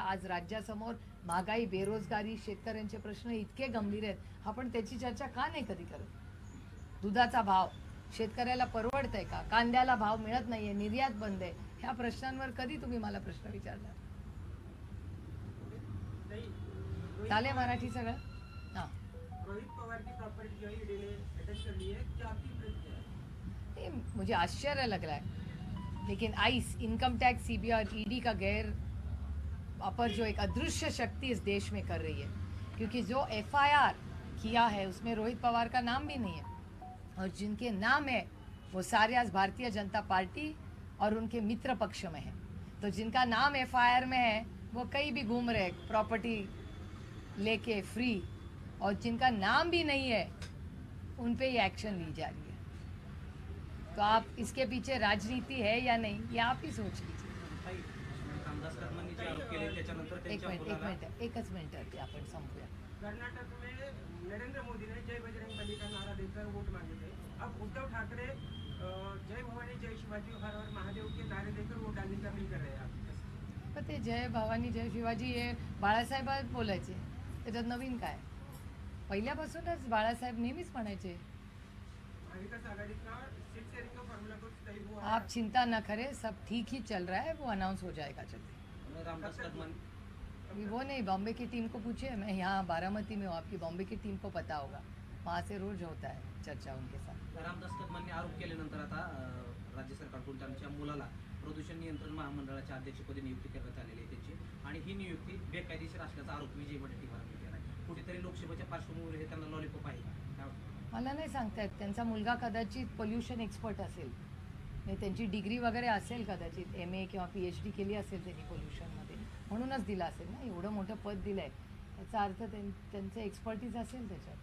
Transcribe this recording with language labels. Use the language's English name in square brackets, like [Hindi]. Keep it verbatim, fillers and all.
[Marathi] आज राज्यासमोर महागाई, बेरोजगारी, शेतकऱ्यांचे प्रश्न इतके गंभीर आहेत, आपण त्याची चर्चा का नाही कधी करत? दुधाचा भाव शेतकऱ्याला परवडत आहे का? कांद्याला भाव मिळत नाही आहे, निर्यात बंद आहे. ह्या प्रश्नांवर कधी तुम्ही मला प्रश्न विचारला? नाही, रोहित चालेल पवार- मराठी सगळं? हां, [Hindi] रोहित पवार की प्रॉपर्टी जो है ईडी ने अटैच कर ली है, क्या आपकी प्रतिक्रिया है? ये मुझे आश्चर्य लग रहा है. लेकिन आइस, इनकम टैक्स, सीबीआई और ईडी का गैर अपर जो एक अदृश्य शक्ति इस देश में कर रही है, क्योंकि जो एफ आई आर किया है उसमें रोहित पवार का नाम भी नहीं है, और जिनके नाम है वो सारे आज भारतीय जनता पार्टी और उनके मित्र पक्ष में है। तो जिनका नाम एफ आई आर में है वो कहीं भी घूम रहे प्रॉपर्टी लेके फ्री, और जिनका नाम भी नहीं है उन पे ये एक्शन ली जा रही है। तो आप इसके पीछे राजनीति है या [Marathi] नाही हे [Hindi] आप ही सोच लीजिए। [Marathi] ताई, रामदास कदमांनी जे आरोप केले त्याच्यानंतर एक त्यांच्या मिनिट एक मुलाला मिनिट एकच मिनिटावरती आपण संपूया। [Hindi] कर्नाटक में नरेंद्र मोदी ने जय बजरंग बली का नारा देकर वोट मांगे थे। अब उद्धव ठाकरे अ, जय भवानी जय शिवाजी हर हर महादेव के नारे देकर वोट डालने का अपील कर रहे हैं। आप [Marathi] पण ते जय भवानी जय शिवाजी हे बाळासाहेब बोलायचे, त्याच्यात नवीन काय? पहिल्यापासूनच बाळासाहेब नेहमीच म्हणायचे [Hindi] महाविकास आघाड़ी का सिक्स एयर का फॉर्मूला कुछ तय हुआ है। आप चिंता न करे, सब ठीक ही चल रहा है, वो अनाउंस हो जाएगा जल्दी। [Marathi] आणि रामदास कदमांनी [Hindi] अभी वो नहीं, बॉम्बे की टीम को पूछे, मैं यहाँ बारामती में हूँ, आपकी बॉम्बे की टीम को पता होगा, वहाँ से रोज होता है चर्चा उनके साथ। [Marathi] रामदास कदमांनी आरोप केल्यानंतर आता अ, राज्य सरकारकडून त्यांच्या मुलाला प्रदूषण नियंत्रण महामंडळाच्या अध्यक्षपदी नियुक्ती करण्यात आलेली आहे त्यांची, आणि ही नियुक्ती बेकायदेशीर असल्याचा आरोप विजय वडेट्टीवारांनी केला आहे. कुठेतरी लोकसभेच्या पार्श्वभूमीवर हे त्यांना लॉलीपॉप आहे का? काय वाटतं? मला नाही सांगता येत, त्यांचा मुलगा कदाचित पोल्युशन एक्सपर्ट असेल, नाही त्यांची डिग्री वगैरे असेल, कदाचित एम ए किंवा पी एच डी केली असेल त्यांनी पोल्युशनमध्ये, म्हणूनच दिला असेल ना, एवढं मोठं पद दिलं आहे त्याचा अर्थ त्यां त्यांचं एक्सपर्टीज असेल त्याच्यात.